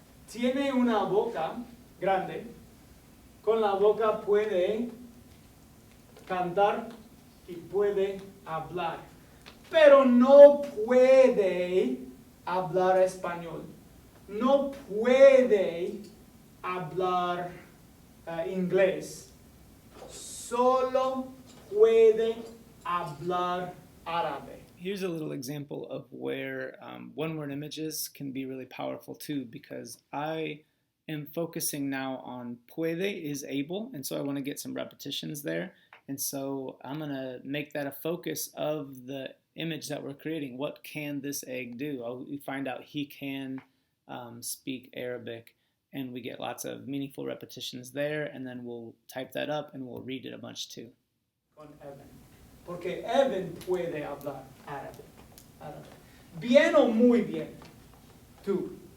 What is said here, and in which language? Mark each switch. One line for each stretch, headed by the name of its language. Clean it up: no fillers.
Spanish: Tiene una boca grande, con la boca puede cantar y puede hablar, pero no puede hablar español, no puede hablar inglés, solo puede hablar árabe.
English: Here's a little example of where one-word images can be really powerful too, because I am focusing now on puede is able, and so I want to get some repetitions there. And so I'm going to make that a focus of the image that we're creating. What can this egg do? We find out he can speak Arabic, and we get lots of meaningful repetitions there, and then we'll type that up and we'll read it a bunch too.
Spanish: Con Evan. Porque Evan puede hablar árabe. Bien o muy bien. Tú.